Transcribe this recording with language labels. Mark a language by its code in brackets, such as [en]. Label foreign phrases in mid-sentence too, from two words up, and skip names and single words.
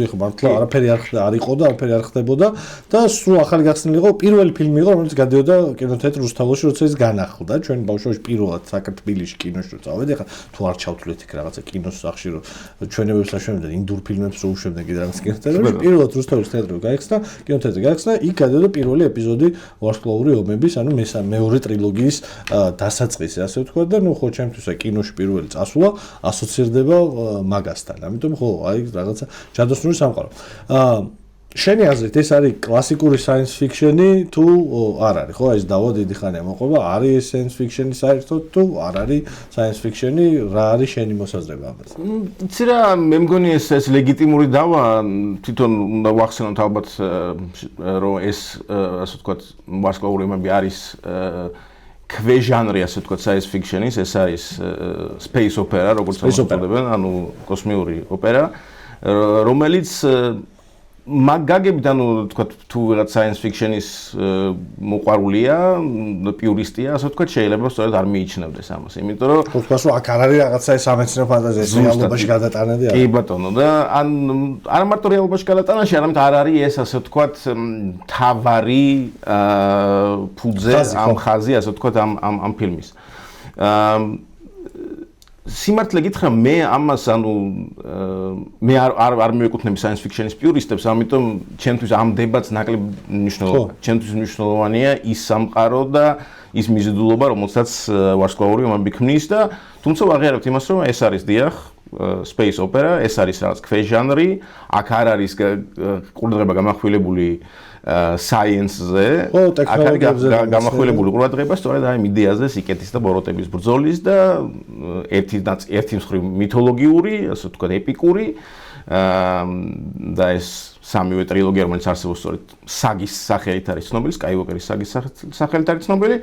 [ka] ხა მართლა არაფერი არ იყო და არაფერი არ ხდებოდა და სულ ახალი გახსნილი იყო პირველი ფილმი იყო რომელიც გადიოდა კინოთეატრ რუსთაველში როცა ის განახლდა ჩვენ ბავშვობაში პირველად საქართველოში კინოში რო წავედი ხა თუ არ ჩავთვლით იქ რაღაცა კინოს სახში რო ჩვენებებს აშენებდნენ ინდურ ფილმებს რო უშვებდნენ კიდე რაღაც კინოთეატრში პირველად რუსთაველის თეატრი გაიხსნა კინოთეატრი გაიხსნა იქ გადიოდა პირველი ეპიზოდი ვარსკვლავური ომების ანუ მეორე ტრილოგიის დასაწყისი ასე ვთქვა და ნუ ხო ჩემთვის კინოში პირველი წასვლა ასოცირდება მაგასთან. ამიტომ ხო, აი რაღაცა ჯადოსნური სამყარო. შენი აზრით ეს არის კლასიკური [en] science fiction-ი [ka] თუ არ არის? ხო, ეს დავა დიდი ხანია მოყვება, არის [en] science fiction-ი [ka] საერთოდ თუ არ არის [en] science fiction-ი, [ka] რა არის შენი მოსაზრება ამაზე? იცი რა, მე მგონი ეს ლეგიტიმური დავა, თვითონ უნდა ვახსენოთ ალბათ რომ ეს ასე ვთქვათ, ვარსკვლავური ომები არის ქვეჟანრი ასე ვთქვათ [en] science fiction-ის, [ka] ეს არის [en] space opera, [ka] როგორც ამბობენ, ანუ კოსმიური ოპერა, რომელიც მაგაგებით ანუ ვთქვათ თუ რაღაც [en] science fiction-ის [ka] მოყვარულია, პიურისტია, ასე ვთქვათ, შეიძლება სწორედ არ მიიჩნევდეს ამას, იმიტომ რომ ხო თქვა, აქ არ არის რაღაცა ეს სამეცნიერო ფანტაზია, ეს რეალობაში გადატანები არა. კი ბატონო, და ან არა მარტო რეალობაში გადატანაში, არამედ არ არის ეს ასე ვთქვათ თავარი ფუძე ამ ხაზი, ასე ვთქვათ ამ ფილმის. სიმართლე გითხრა მე ამას ანუ მე არ მივეკუთვნები [en] science fiction-ის [ka] პიურისტებს, ამიტომ ჩემთვის ამ დებატს ნაკლებ მნიშვნელობა. ჩემთვის მნიშვნელოვანია ის სამყარო და ის მიზიდულობა, რომელსაც ვარსკვლავური ომები ქმნის და თუმცა ვაღიარებთ იმას, რომ ეს არის დიახ [en] space opera, [ka] ეს არის რაღაც ქვეჟანრი, აქ არ არის ყურადღება გამახვილებული science-ზე, აქ არის გამახვილებული ყურადღება სწორედ აი იდეაზე, სიკეთის და ბოროტების ბრძოლის და ერთი მხრივ მითოლოგიური, ასე ვთქვათ, ეპიკური და ეს სამივე ტრილოგია, რომელიც არსებობს სწორედ საგის სახელით არის ცნობილი, Skywalker-ის საგის სახელით არის ცნობილი.